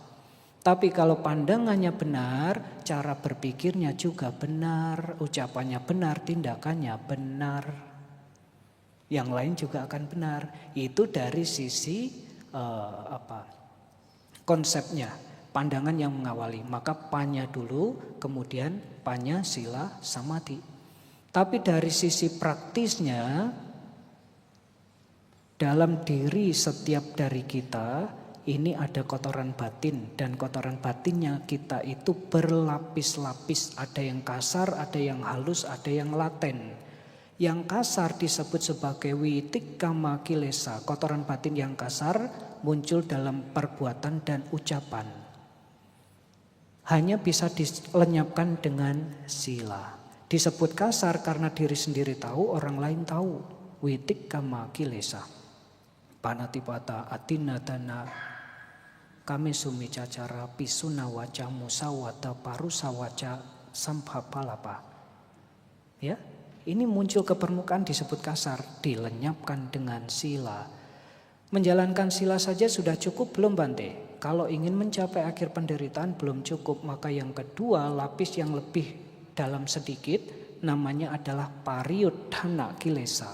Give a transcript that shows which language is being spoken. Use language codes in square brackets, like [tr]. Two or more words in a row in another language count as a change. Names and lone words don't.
[id] Tapi kalau pandangannya benar, cara berpikirnya juga benar, ucapannya benar, tindakannya benar. Yang lain juga akan benar. Itu dari sisi konsepnya, pandangan yang mengawali. Maka panya dulu, kemudian [pi] panya, sila, samadhi. [id] Tapi dari sisi praktisnya, dalam diri setiap dari kita ini ada kotoran batin, dan kotoran batinnya kita itu berlapis-lapis. Ada yang kasar, ada yang halus, ada yang laten. Yang kasar disebut sebagai [pi] witikama kilesa. [id] Kotoran batin yang kasar muncul dalam perbuatan dan ucapan. Hanya bisa dilenyapkan dengan sila. Disebut kasar karena diri sendiri tahu, orang lain tahu. [pi] Witikama kilesa. Panatipata atinadana kami sumi cacara pisuna waca musawata parusa waca sampapalapa. [id] Ya, ini muncul ke permukaan disebut kasar, dilenyapkan dengan sila. Menjalankan sila saja sudah cukup belum Bante? Kalau ingin mencapai akhir penderitaan belum cukup, maka yang kedua lapis yang lebih dalam sedikit namanya adalah [pi] pariyudhana kilesa.